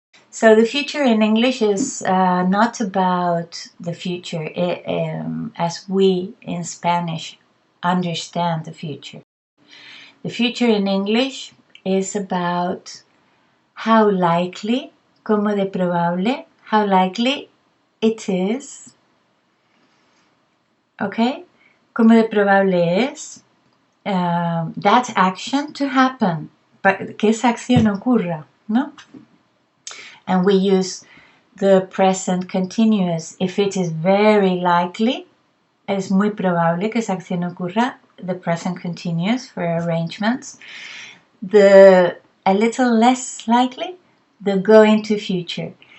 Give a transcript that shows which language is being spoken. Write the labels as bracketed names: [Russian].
[English] So the future in English is not about the future as we in Spanish understand the future. The future in English is about how likely, [Spanish] como de probable, [English] how likely it is, okay? [Spanish] Como de probable es [English] that action to happen, [Spanish] que esa acción ocurra, ¿no? [English] And we use the present continuous. If it is very likely, [Spanish] es muy probable que esa acción ocurra, [English] the present continuous for arrangements. A little less likely, the going to future.